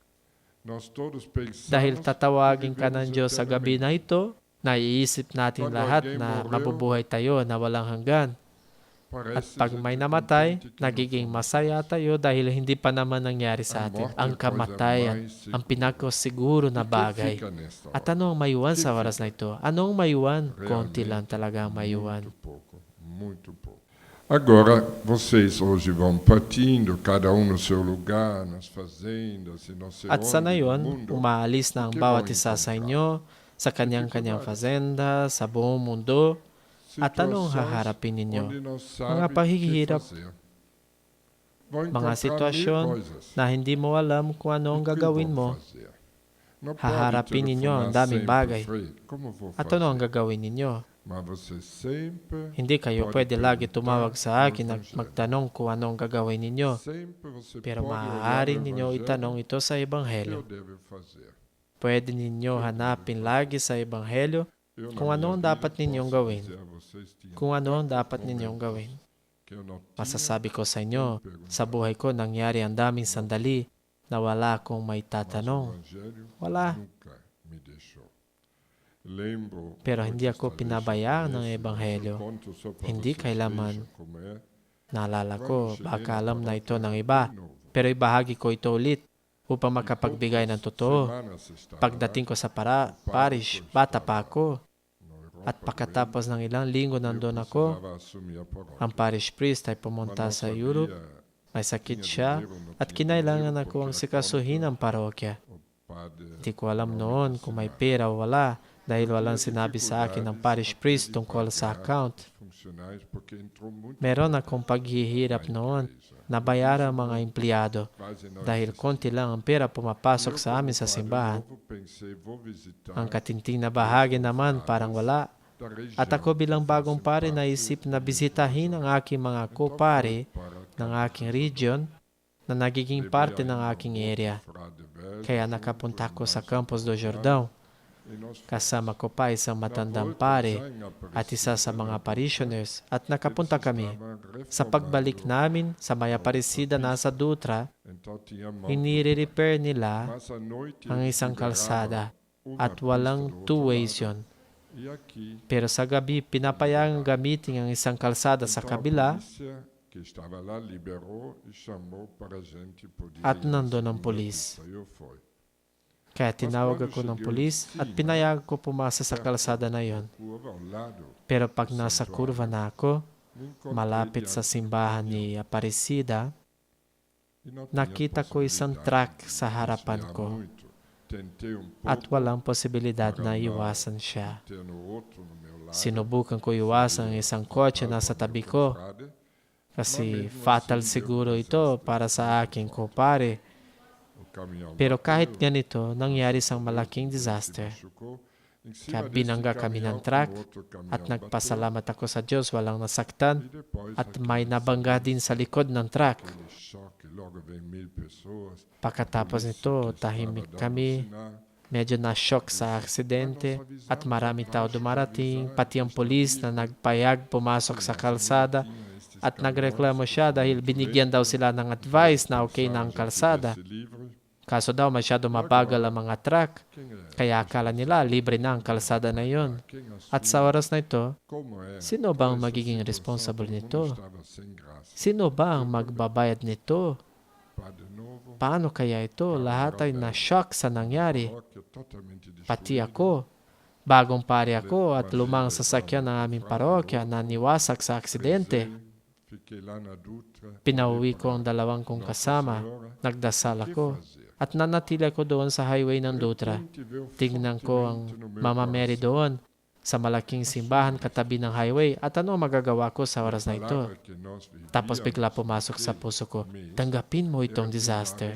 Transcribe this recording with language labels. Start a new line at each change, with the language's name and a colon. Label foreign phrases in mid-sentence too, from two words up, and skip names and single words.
Filipino: Dahil tatawagin ka ng Diyos sa gabi na ito, naiisip natin lahat na mabubuhay tayo na walang hanggan. At pag may namatay, nagiging masaya tayo dahil hindi pa naman nangyari sa atin. Ang kamatayan, ang pinakasiguro na bagay. At ano ang maiwan sa oras na ito? Ano ang maiwan? Konti lang talaga ang maiwan.
Portuguese: Agora, vocês hoje vão partindo, cada no seu lugar, nas fazendas e não sei
Filipino: At sa
Portuguese: onde, no
Filipino: ngayon,
Portuguese: mundo.
Filipino: umaalis na ang bawat isa sa inyo sa kanyang-kanyang fazenda, sa buong mundo. At anong haharapin ninyo?
Portuguese: Onde não sabe
Filipino: Mga
Portuguese: o que
Filipino: paghihirap,
Portuguese: fazer. Vão
Filipino: mga
Portuguese: encontrar
Filipino: sitwasyon
Portuguese: mil coisas.
Filipino: na hindi mo alam kung ano ang
Portuguese: O que
Filipino: gagawin
Portuguese: vão
Filipino: mo.
Portuguese: fazer? Não pode
Filipino: Haharapin ninyo ang
Portuguese: telefonar
Filipino: daming
Portuguese: sempre,
Filipino: bagay.
Portuguese: Frei. Como vou
Filipino: At ano ang
Portuguese: fazer?
Filipino: gagawin ninyo?
Portuguese: Mas você sempre
Filipino: Hindi kayo
Portuguese: pode
Filipino: pwede lagi
Portuguese: perguntar
Filipino: tumawag sa
Portuguese: no
Filipino: akin at
Portuguese: Evangelho.
Filipino: magtanong kung anong gagawin ninyo.
Portuguese: Sempre você
Filipino: Pero
Portuguese: pode olhar
Filipino: maaari
Portuguese: no
Filipino: ninyo itanong
Portuguese: Evangelho
Filipino: ito sa
Portuguese: o que eu
Filipino: Ebanghelyo.
Portuguese: devo fazer.
Filipino: Pwede ninyo hanapin lagi sa Ebanghelyo
Portuguese: Eu, na
Filipino: kung ano
Portuguese: minha
Filipino: ang
Portuguese: vida,
Filipino: dapat ninyong
Portuguese: posso
Filipino: gawin.
Portuguese: dizer a vocês, tinha
Filipino: Kung ano ang
Portuguese: tantos
Filipino: dapat ninyong
Portuguese: momentos
Filipino: gawin.
Portuguese: que eu não tinha
Filipino: Masasabi ko sa inyo,
Portuguese: perguntar.
Filipino: sa buhay ko nangyari ang daming sandali na wala akong may
Portuguese: Mas o
Filipino: tatanong.
Portuguese: Evangelho
Filipino: Wala.
Portuguese: nunca me deixou. Lembro,
Filipino: Pero
Portuguese: hoje
Filipino: hindi ako
Portuguese: está
Filipino: pinabayaan
Portuguese: lixo
Filipino: ng
Portuguese: esse, mas eu
Filipino: Ebanghelyo.
Portuguese: conto só para
Filipino: Hindi
Portuguese: vocês
Filipino: kailaman.
Portuguese: vejam como é.
Filipino: Naalala
Portuguese: Quando
Filipino: ko,
Portuguese: cheguei
Filipino: baka
Portuguese: na
Filipino: alam na ito
Portuguese: paróquia,
Filipino: ng
Portuguese: era
Filipino: iba.
Portuguese: bem novo.
Filipino: Pero ibahagi ko ito ulit upang
Portuguese: E
Filipino: makapagbigay ng
Portuguese: poucas
Filipino: totoo.
Portuguese: semanas se estava
Filipino: Pagdating ko sa parish, bata pa ako.
Portuguese: na Europa
Filipino: At pagkatapos ng ilang linggo nandun
Portuguese: eu
Filipino: ako,
Portuguese: precisava assumir a paróquia.
Filipino: ang
English: parish priest
Filipino: ay
Portuguese: Mas
Filipino: pumunta
Portuguese: não
Filipino: sa
Portuguese: sabia,
Filipino: Europe, may sakit
Portuguese: tinha
Filipino: siya,
Portuguese: dinheiro, não
Filipino: at
Portuguese: tinha
Filipino: kinailangan
Portuguese: dinheiro,
Filipino: ako
Portuguese: porque
Filipino: ang
Portuguese: a
Filipino: sikasuhin
Portuguese: conta,
Filipino: ang parokya.
Portuguese: o padre
Filipino: Hindi ko alam
Portuguese: não me
Filipino: noon kung may
Portuguese: ensinava.
Filipino: pera o wala dahil walang
Portuguese: Tinha
Filipino: sinabi sa akin ng
Portuguese: dificuldades
English: parish priest
Portuguese: até de
Filipino: tungkol sa
Portuguese: pagar
Filipino: account.
Portuguese: os funcionários, porque entrou muito
Filipino: Meron
Portuguese: dinheiro
Filipino: akong paghihirap
Portuguese: na
Filipino: noon
Portuguese: igreja.
Filipino: na bayaran ang mga empleyado
Portuguese: Quase não
Filipino: dahil
Portuguese: existia.
Filipino: konti lang ang pera pumapasok
Portuguese: Eu,
Filipino: sa amin
Portuguese: como
Filipino: sa
Portuguese: padre
Filipino: simbahan.
Portuguese: novo, pensei, vou visitar
Filipino: Ang katinting na bahagi naman parang wala.
Portuguese: da região
Filipino: At ako bilang
Portuguese: que
Filipino: bagong
Portuguese: fazem
Filipino: pare
Portuguese: parte
Filipino: naisip na
Portuguese: da
Filipino: bisitahin ang aking mga
Portuguese: Então,
Filipino: kopare
Portuguese: fui para
Filipino: ng
Portuguese: cá.
Filipino: aking region na nagiging
Portuguese: Levei
Filipino: parte ng
Portuguese: ainda
Filipino: aking
Portuguese: outro
Filipino: area.
Portuguese: frade velho
Filipino: Kaya
Portuguese: junto,
Filipino: nakapunta ko sa
Portuguese: Inácio Campos do Portugal, Jordão. e nós fomos.
Filipino: Kasama ko pa isang
Portuguese: Na
Filipino: matandang
Portuguese: volta,
Filipino: pare
Portuguese: já em
Filipino: at isa sa
Portuguese: Aparecida,
Filipino: mga
Portuguese: na
Filipino: parishioners at
Portuguese: Dutra,
Filipino: nakapunta
Portuguese: eles
Filipino: kami.
Portuguese: estavam
Filipino: Sa pagbalik
Portuguese: reformando.
Filipino: namin sa May Aparecida nasa Dutra,
Portuguese: Então, tinha mão
Filipino: inire-repair nila
Portuguese: Mas à noite
Filipino: ang
Portuguese: eles
Filipino: isang
Portuguese: liberavam
Filipino: kalsada
Portuguese: uma
Filipino: at
Portuguese: pista
Filipino: walang
Portuguese: do outro
Filipino: two-ways
Portuguese: lado.
Filipino: yun.
Portuguese: E aqui,
Filipino: Pero sa gabi, pinapayagang gamitin ang isang kalsada sa
Portuguese: então, a
Filipino: kabila
Portuguese: polícia que estava lá liberou e chamou para a gente poder
Filipino: at
Portuguese: ir na
Filipino: nandun ang
Portuguese: segunda
Filipino: pulis.
Portuguese: pista. Eu fui.
Filipino: Kaya tinawag ako ng pulis at pinayag ko pumasa sa kalsada na yon.
Portuguese: Curva ao lado,
Filipino: Pero pag nasa kurva na ako,
Portuguese: me encontrei
Filipino: malapit
Portuguese: diante
Filipino: sa simbahan ni Aparecida,
Portuguese: e não tinha
Filipino: nakita ko isang
Portuguese: possibilidade
Filipino: truck sa
Portuguese: de
Filipino: harapan
Portuguese: desviar
Filipino: ko
Portuguese: muito. Tentei
Filipino: at
Portuguese: pouco
Filipino: walang posibilidad na iwasan siya.
Portuguese: ter no outro, no meu lado.
Filipino: Sinubukan ko iwasan ang isang kotse na sa tabi ko
Portuguese: Frade,
Filipino: kasi fatal siguro ito para sa aking kupare.
Portuguese: o caminhão
Filipino: Pero kahit
Portuguese: bateu,
Filipino: ganito, nangyari isang malaking disaster.
Portuguese: machucou. Em cima
Filipino: Kaya
Portuguese: desse
Filipino: binangga kami ng
Portuguese: caminhão,
Filipino: truck
Portuguese: um outro caminhão
Filipino: at
Portuguese: bateu,
Filipino: nagpasalamat ako sa Diyos walang nasaktan
Portuguese: e depois
Filipino: at
Portuguese: aquele
Filipino: may nabangga din sa likod ng truck.
Portuguese: choque, logo vem 1000 pessoas.
Filipino: Pagkatapos
Portuguese: Polícia
Filipino: nito,
Portuguese: que estava
Filipino: tahimik
Portuguese: dando
Filipino: kami,
Portuguese: sinal.
Filipino: medyo na-shock sa aksidente at maraming tao dumarating, pati ang polis na nagpayag pumasok sa kalsada at nagreklamo siya dahil binigyan daw sila ng advice na okay na ang kalsada.
Portuguese: Esse livro,
Filipino: Kaso daw masyado mabagal ang mga truck,
Portuguese: quem é?
Filipino: kaya akala nila libre na ang kalsada na yon.
Portuguese: Quem
Filipino: At
Portuguese: assume?
Filipino: sa oras na ito,
Portuguese: Como é?
Filipino: sino ba ang
Portuguese: Essa
Filipino: magiging
Portuguese: situação,
Filipino: responsible
Portuguese: todo mundo
Filipino: nito?
Portuguese: estava sem graça.
Filipino: Sino ba ang magbabayad nito?
Portuguese: Padre novo,
Filipino: Paano kaya ito? Lahat ay na-shock sa nangyari.
Portuguese: paróquia totalmente
Filipino: Pati
Portuguese: destruída.
Filipino: ako. Bagong pare ako at lumang sasakyan ng aming parokya na niwasak sa aksidente.
Portuguese: Fiquei lá na Dutra.
Filipino: Pinauwi ko ang dalawang kong kasama. Nagdasal ako. At nanatili ako doon sa highway ng Dutra. Tingnan ko ang Mama Mary doon sa malaking simbahan katabi ng highway at ano ang magagawa ko sa oras na ito. Tapos bigla pumasok sa puso ko, tanggapin mo itong disaster.